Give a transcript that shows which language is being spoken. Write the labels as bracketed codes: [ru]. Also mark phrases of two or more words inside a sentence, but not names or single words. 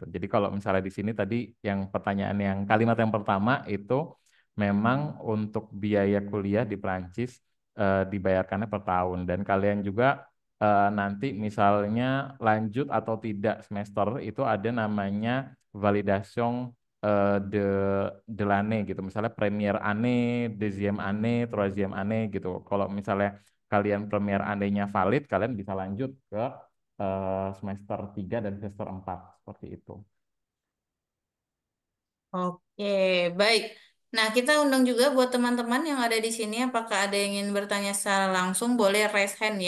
[id] Jadi kalau misalnya di sini tadi yang pertanyaan yang kalimat yang pertama itu memang untuk biaya kuliah di Prancis dibayarkannya per tahun dan kalian juga nanti misalnya lanjut atau tidak semester itu ada namanya [fr] validation de l'année [id] gitu. Misalnya [fr] première année, deuxième année, troisième année [id] gitu. Kalau misalnya kalian [fr] première année- [id] nya valid, kalian bisa lanjut ke semester 3 dan semester 4 seperti itu. Oke, baik. Nah, kita undang juga buat teman-teman yang ada di sini. Apakah ada yang ingin bertanya secara langsung? Boleh [en] raise hand [id] ya.